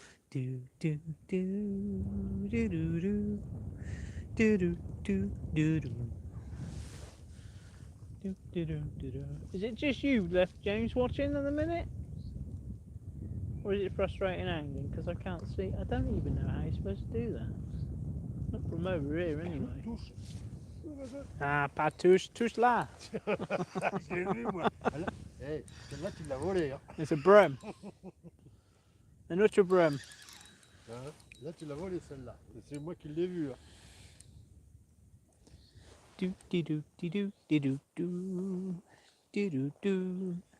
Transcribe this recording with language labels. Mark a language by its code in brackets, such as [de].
[en] Do do do do do do do do do do do. Is it just you left, James, watching at the minute? Or is it frustrating angling? Because I can't see. I don't even know how you're supposed to do that. Not from over here, anyway. [fr] Touche. Ah, pas touche là. J'ai vu, moi. Hey, celle-là, tu l'as volée. Hein. [en] It's a bream. An utter bream. [fr] Hein? Là, tu l'as volée, celle-là. Et c'est moi qui l'ai vue. Hein. Do do do do do do do do do do.